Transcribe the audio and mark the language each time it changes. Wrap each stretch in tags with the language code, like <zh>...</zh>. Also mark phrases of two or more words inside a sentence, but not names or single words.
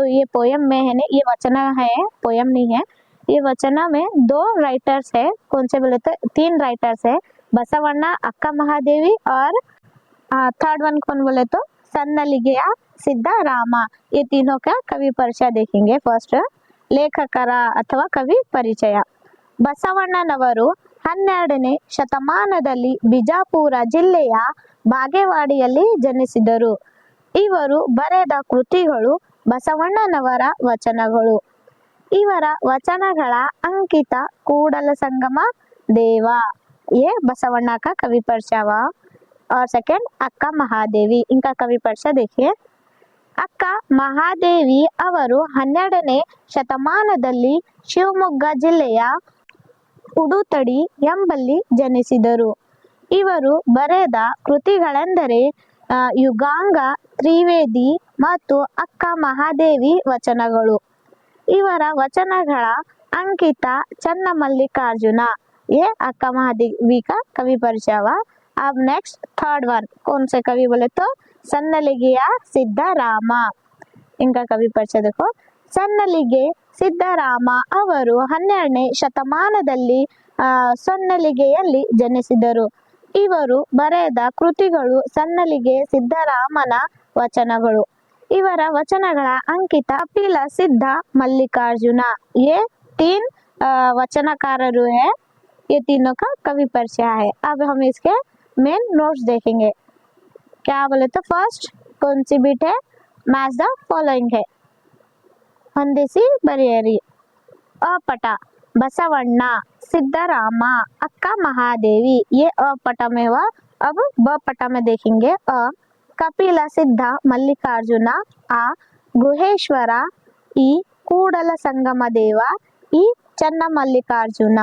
<hi>ये पोएम में है ना, ये वचन है, पोएम नहीं है। ये वचन में दो राइटर्स है, कौन से बोले तो 3 राइटर्स है, बसवಣ್ಣ, अक्का महादेवी और</hi> <en>third one</en> <hi>कौन बोले तो सन्नलिಗೆಯ सिद्धाराम। ये तीनों का कवि परिचय देखेंगे। फर्स्ट लेखकर अथवा कवि परिचय।</hi> <kn>ಬಸವಣ್ಣನವರು 12ನೇ ಶತಮಾನದಲ್ಲಿ ಬಿಜಾಪುರ ಜಿಲ್ಲೆಯ ಬಾಗೇವಾಡಿಯಲ್ಲಿ ಜನಿಸಿದರು. ಇವರು ಬರೆದ ಕೃತಿಗಳು ಬಸವಣ್ಣನವರ ವಚನಗಳು. ಇವರ ವಚನಗಳ अंकित ಕೂಡಲ ಸಂಗಮ ದೇವ।</kn> <hi>ये बसवಣ್ಣ का कवि परिचय हुआ। और सेकंड अक्का महादेवी, इनका कवि परिचय देखिए।</hi> <kn>ಅಕ್ಕ ಮಹಾದೇವಿ ಅವರು 12ನೇ ಶತಮಾನದಲ್ಲಿ ಶಿವಮೊಗ್ಗ ಜಿಲ್ಲೆಯ ಉಡುತಡಿ ಎಂಬಲ್ಲಿ ಜನಿಸಿದರು. ಇವರು ಬರೆದ ಕೃತಿಗಳೆಂದರೆ ಯುಗಾಂಗ, ತ್ರಿವೇದಿ ಮತ್ತು ಅಕ್ಕ ಮಹಾದೇವಿ ವಚನಗಳು. ಇವರ ವಚನಗಳ अंकित ಚನ್ನಮಲ್ಲಿಕಾರ್ಜುನ।</kn> <hi>ये अक्का महादेवी का कवि परिचय हुआ। अब</hi> <en>next third one</en> <hi>कौन से कवि बोले तो सन्नलिಗೆಯ ಸಿದ್ಧರಾಮ। इनका कवि परिचय देखो।</hi> <kn>ಸನ್ನಲಿಗೆ ಸಿದ್ಧರಾಮ ಅವರು 12ನೇ ಶತಮಾನದಲ್ಲಿ ಸೊನ್ನಲಿಗೆಯಲ್ಲಿ ಜನಿಸಿದರು. ಇವರು ಬರೆದ ಕೃತಿಗಳು ಸನ್ನಲಿಗೆ ಸಿದ್ಧರಾಮನ ವಚನಗಳು. ಇವರ ವಚನಗಳ अंकित ಕಪಿಲ ಸಿದ್ಧ ಮಲ್ಲಿಕಾರ್ಜುನ।</kn> <hi>ये 3 वचनकारों है, ये तीनों का कवि परिचय है। अब हम इसके</hi> <en>main notes</en> <hi>देखेंगे। क्या बोले तो फर्स्ट कौन सी बीट है,</hi> <en>match the following</en> <hi>है।</hi> <kn>ಹೊಂದಿಸಿ ಬರೆಯಿರಿ।</kn> <hi>अपट बसवಣ್ಣ, सिद्धराम, अक्का महादेवी, ये अपट में हुआ। अब ब पट में देखेंगे। कपिल सिद्ध मल्लिकार्जुन, आ गुहेश्वर, ई ಕೂಡಲ संगम देव, ई चन्न मल्लिकार्जुन।</hi>